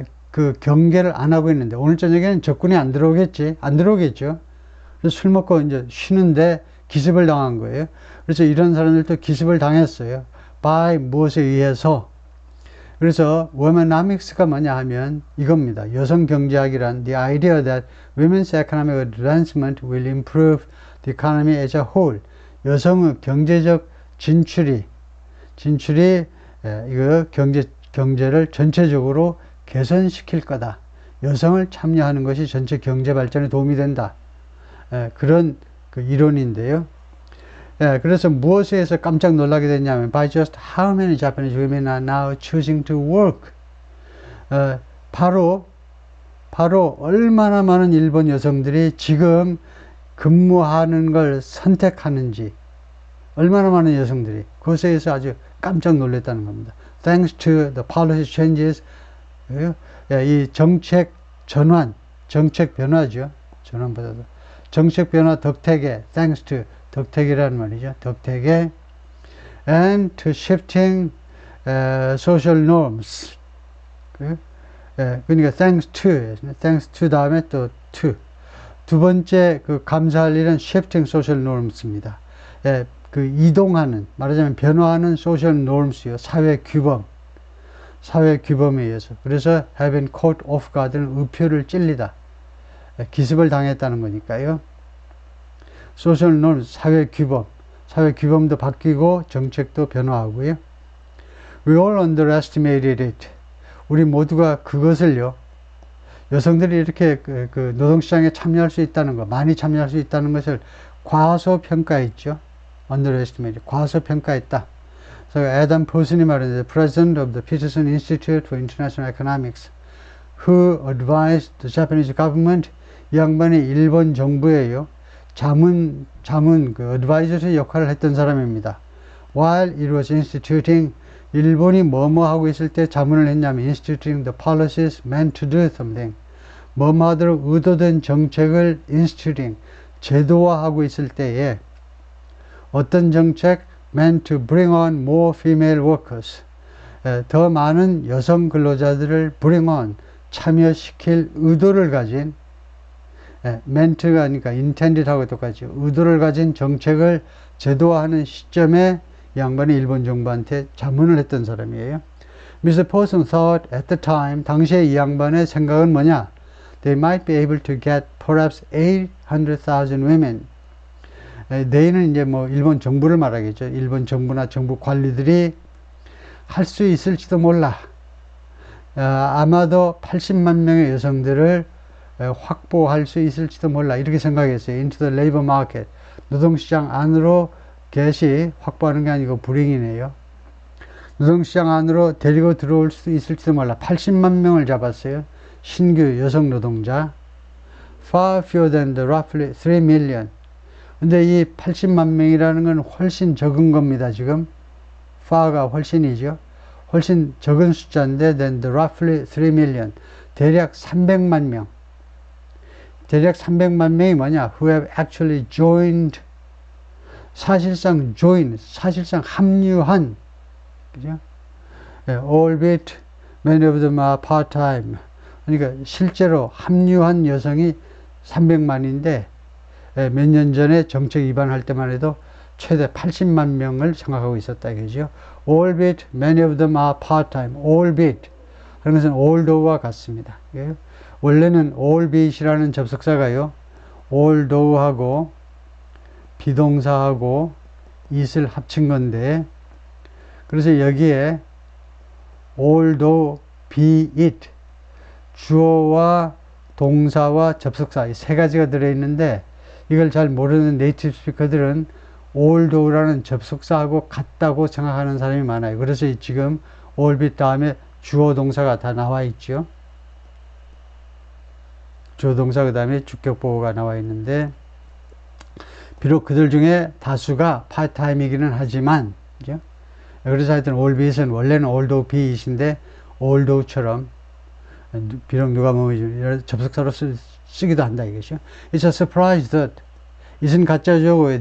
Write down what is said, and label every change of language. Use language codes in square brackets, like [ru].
[ko] 그 경계를 안 하고 있는데 오늘 저녁에는 적군이 안 들어오겠죠. 그래서 술 먹고 이제 쉬는데 기습을 당한 거예요. 그래서 이런 사람들도 기습을 당했어요. by 무엇에 의해서. 그래서 womenomics가 뭐냐 하면 이겁니다. 여성 경제학이란 [en] the idea that women's economic advancement will improve the economy as a whole. [ko] 여성의 경제적 진출이 이거 경제를 전체적으로 개선시킬 거다. 여성을 참여하는 것이 전체 경제 발전에 도움이 된다. 그런 그 이론인데요. 그래서 무엇에 의해서 깜짝 놀라게 됐냐면 [en] by just how many Japanese women are now choosing to work. [ko] 바로 얼마나 많은 일본 여성들이 지금 근무하는 걸 선택하는지, 얼마나 많은 여성들이 그것에 의해서 아주 깜짝 놀랐다는 겁니다. [en] Thanks to the policy changes, [ko] 이 정책 전환, 정책 변화죠. 전환보다도 정책 변화 덕택에, thanks to 덕택이라는 말이죠. 덕택에 [en] and to shifting social norms. [ko] 그러니까 thanks to 다음에 또 to. 두 번째 그 감사할 일은 [en] shifting social norms [ko] 입니다. 그 이동하는, 말하자면 변화하는 social norms요. 사회 규범에 의해서. 그래서 have been caught off guard는 의표를 찔리다. 기습을 당했다는 거니까요. social norms, 사회 규범도 바뀌고 정책도 변화하고요. [en] We all underestimated it. [ko] 우리 모두가 그것을요. 여성들이 이렇게 그 노동시장에 참여할 수 있다는 거, 많이 참여할 수 있다는 것을 과소평가했죠. underestimated, 과소평가했다. 그래서 애덤 포슨이 말했는데 [en] President of the Peterson Institute for International Economics who advised the Japanese government. [ko] 이 양반이 일본 정부에요. 자문 그 advisory 역할을 했던 사람입니다. [en] While it was instituting, [ko] 일본이 뭐뭐 하고 있을 때 자문을 했냐면 [en] instituting the policies meant to do something. [ko] 뭐뭐 하도록 의도된 정책을 instituting, 제도화하고 있을 때에 어떤 정책? [en] meant to bring on more female workers. [ko] 더 많은 여성 근로자들을 bring on, 참여시킬 의도를 가진 ment가 아니까 intended하고 똑같죠. 의도를 가진 정책을 제도화하는 시점에 이 양반이 일본 정부한테 자문을 했던 사람이에요. Mr. Paulson [en] thought at the time, [ko] 당시에 이 양반의 생각은 뭐냐? [en] They might be able to get perhaps 800,000 women. [ko] they는 이제 뭐 일본 정부를 말하겠죠. 일본 정부나 정부 관리들이 할 수 있을지도 몰라. 아마도 80만 명의 여성들을 확보할 수 있을지도 몰라. 이렇게 생각했어요. [en] into the labor market. [ko] 노동시장 안으로 get이 확보하는 게 아니고 bring이네요. 노동시장 안으로 데리고 들어올 수 있을지도 몰라. 80만 명을 잡았어요. 신규 여성 노동자. [en] far fewer than the roughly 3 million. [ko] 근데 이 80만 명이라는 건 훨씬 적은 겁니다. 지금 far가 훨씬이죠. 훨씬 적은 숫자인데 [en] than the roughly 3 million. [ko] 대략 300만 명. 대략 300만 명이 뭐냐? [en] who have actually joined. [ko] 사실상 합류한. 그죠? [en] albeit many of them are part-time. [ko] 그러니까 실제로 합류한 여성이 300만인데 몇 년 전에 정책 위반할 때만 해도 최대 80만 명을 생각하고 있었다 이거죠. [en] albeit many of them are part-time. [ko] albeit 하는 것은 although와 같습니다. 원래는 albeit 이라는 접속사가요. although하고 비동사하고 it을 합친 건데 그래서 여기에 although be it 주어와 동사와 접속사 이 세 가지가 들어있는데 이걸 잘 모르는 네이티브 스피커들은 although라는 접속사하고 같다고 생각하는 사람이 많아요. 그래서 지금 albeit 다음에 주어 동사가 다 나와 있죠. 주어 동사 그 다음에 주격보호가 나와 있는데 비록 그들 중에 다수가 파트타임이기는 하지만 그죠? 그래서 하여튼 albeit은 원래는 although beit인데 although처럼 비록 누가 뭐 접속사로 쓰기도 한다 이것이죠. [en] It's a surprise that it은 [ko] 가짜죠.